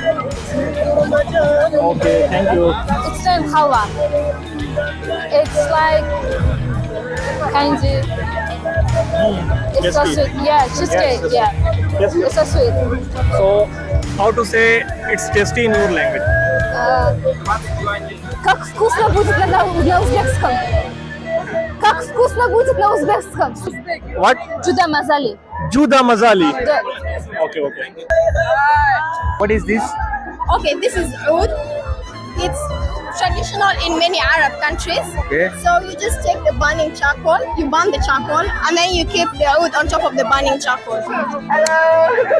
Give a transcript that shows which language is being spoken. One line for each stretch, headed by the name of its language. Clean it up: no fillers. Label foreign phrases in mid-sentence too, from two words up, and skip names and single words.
English: Okay. Thank you. It's named Hawa. It's like kanji. It's so Tasty. sweet. Yeah, cheesecake. Yes, Yeah. Yes. It's so sweet. So how to say it's tasty in your language?
Russian: Как вкусно будет на узбекском? Как вкусно будет на узбекском? What?
Uzbek: Juda mazali. Juda mazali.
Russian: Да.
English: Okay. What is this? Okay, this is oud. It's traditional in many Arab countries. Okay. So you just take the burning charcoal, you burn the charcoal, and then you keep the oud on top of the burning charcoal.